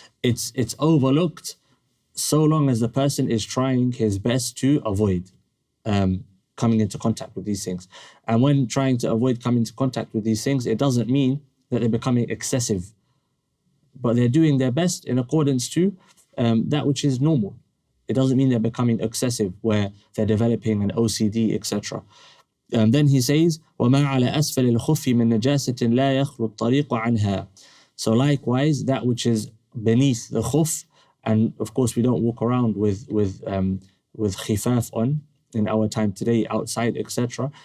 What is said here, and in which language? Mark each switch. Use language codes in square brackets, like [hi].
[en] It's overlooked so long as the person is trying his best to avoid coming into contact with these things. And when trying to avoid coming into contact with these things, it doesn't mean that they're becoming excessive, but they're doing their best in accordance to that which is normal. It doesn't mean they're becoming excessive, where they're developing an OCD, etc. Then he says, [ar] وَمَا عَلَى أَسْفَلِ الْخُفِّ مِنْ نَجَاسَةٍ لَا يَخْلُ الطَّرِيقُ عَنْهَا. [en] So likewise, that which is beneath the khuf, and of course we don't walk around with khifaf on in our time today outside, etc.